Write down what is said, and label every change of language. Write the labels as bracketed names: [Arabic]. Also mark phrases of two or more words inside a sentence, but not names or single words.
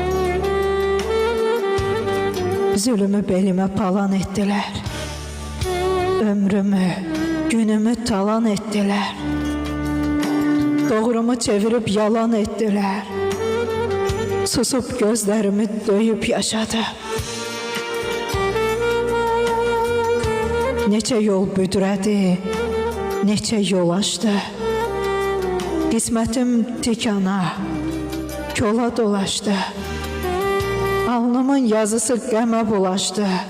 [Turkish] Zulümü belime palan ettiler. Ömrümü, günümü talan ettiler. Doğrumu çevirip yalan ettiler. Susup gözlerimi döyüp yaşadı. [Azerbaijani] Neçə yol büdrədi, neçə yol açdı. Qismətim tikana, kola dolaşdı. Alnımın yazısı qəmə bulaşdı.